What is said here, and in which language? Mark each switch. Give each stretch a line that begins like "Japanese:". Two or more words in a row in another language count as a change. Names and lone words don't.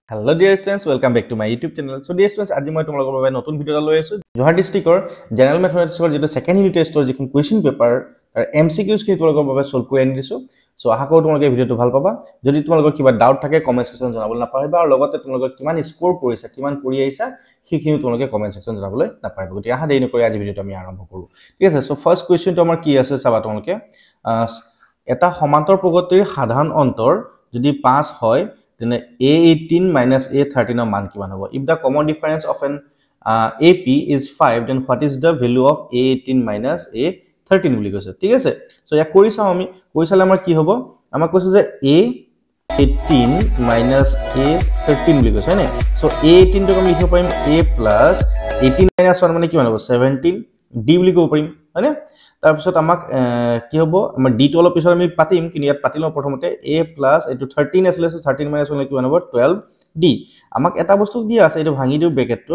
English: Hello dear students, welcome back to my YouTube channel. So dear students,
Assamese: আজি মই তোমালোকৰ বাবে নতুন ভিডিও এটা লৈ আছো। জোহার ডিস্ট্ৰিক্টৰ
English: general mathematics
Assamese: যেটো
English: second unit test
Assamese: যিখন
English: question paper
Assamese: তাৰ MCQs কি তোমালোকৰ বাবে সলভ কৰি আনি দিছো। সো আশা কৰো তোমালোকে ভিডিওটো ভাল পাবা। যদি তোমালোকৰ কিবা ডাউট থাকে
English: comment section
Assamese: জনাবলৈ নাপাহৰিবা আৰু লগতে তোমালোকৰ কিমান স্কোৰ কৰিছা, কিমান কৰি আহিছা সেইখিনি তোমালোকে
English: comment section
Assamese: জনাবলৈ নাপাহৰিবা। গতি আহা দেৰি নকৰি আজি ভিডিওটো আমি আৰম্ভ কৰো। ঠিক আছে, সো
English: first question
Assamese: আমাৰ কি আছে চাবা তোমালোকে। এটা সমান্তৰ প্ৰগতিৰ সাধাৰণ অন্তৰ যদি 5 হয়
English: then a18 minus a13
Assamese: ৰ মান কিমান হ'ব?
English: If the common difference of an AP is 5, then what is the value of a18 minus a13
Assamese: বুলি কৈছে। ঠিক আছে, সো ইয়া কৰি চাও আমি। কৰি চালে আমাৰ কি হ'ব? আমাৰ কৈছে যে
English: a18 minus a13
Assamese: বুলি কৈছে হয় নে? সো a18 টো আমি লিখিব পাৰিম
English: a plus 18 minus 1
Assamese: মানে কিমান হ'ব? 17 d বুলি ক'ব পাৰিম হয় নে? তাৰ পিছত আমাক কি হ'ব? আমাৰ d টো অলপ পিছত আমি পাতিম, কিন্তু ইয়াত পাতিলো প্ৰথমতে
English: a plus
Assamese: এটো 13 আছিল, সো
English: 13 minus 1
Assamese: কিমান হ'ব? 12 d। আমাক এটা বস্তু দিয়া আছে, এটো ভাঙি দিও ব্ৰেকেটটোত।